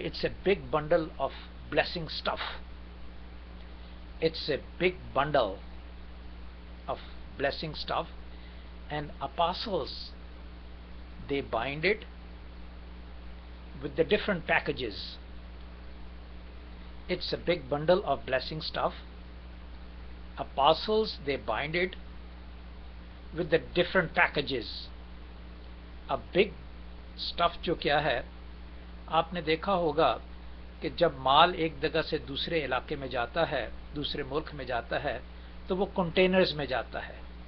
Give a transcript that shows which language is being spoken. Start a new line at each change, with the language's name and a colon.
English: It's a big bundle of blessing stuff. It's a big bundle of blessing stuff, and apostles they bind it with the different packages. It's a big bundle of blessing stuff. Apostles they bind it with the different packages. A big stuff
Hindi: जो क्या है, आपने देखा होगा कि जब माल एक जगह से दूसरे इलाके में जाता है, दूसरे मुल्क में जाता है, तो वो कंटेनर्स में जाता है।